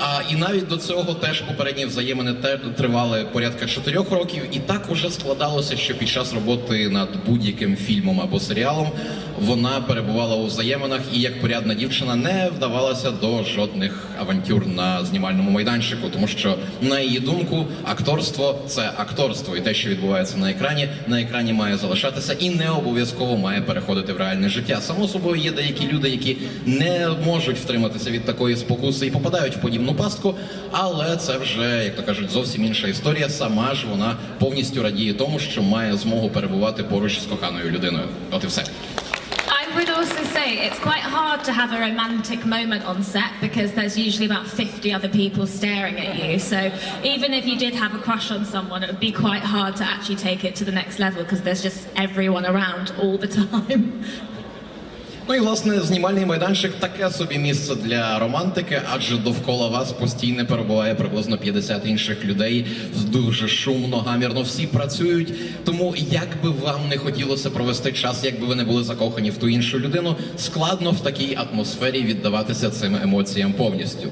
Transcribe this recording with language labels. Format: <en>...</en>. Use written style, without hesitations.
<uk>І навіть до цього теж попередні взаємини тривали порядка 4 років, і так уже складалося, що під час роботи над будь-яким фільмом або серіалом вона перебувала у взаєминах і як порядна дівчина не вдавалася до жодних авантюр на знімальному майданчику, тому що, на її думку, акторство – це акторство, і те, що відбувається на екрані має залишатися і не обов'язково має переходити в реальне життя. Само собою, є деякі люди, які не можуть втриматися від такої спокуси і попадають в подібну пастку, але це вже, як то кажуть, зовсім інша історія. Сама ж вона повністю радіє тому, що має змогу перебувати поруч з коханою людиною. От і все.</uk> <en>I would also say it's quite hard to have a romantic moment on set because there's usually about 50 other people staring at you. So even if you did have a crush on someone, it would be quite hard to actually take it to the next level because there's just everyone around all the time.</en> <uk>Ну і, власне, знімальний майданчик – таке собі місце для романтики, адже довкола вас постійно перебуває приблизно 50 інших людей, дуже шумно, гамірно, всі працюють. Тому як би вам не хотілося провести час, як би ви не були закохані в ту іншу людину, складно в такій атмосфері віддаватися цим емоціям повністю.</uk>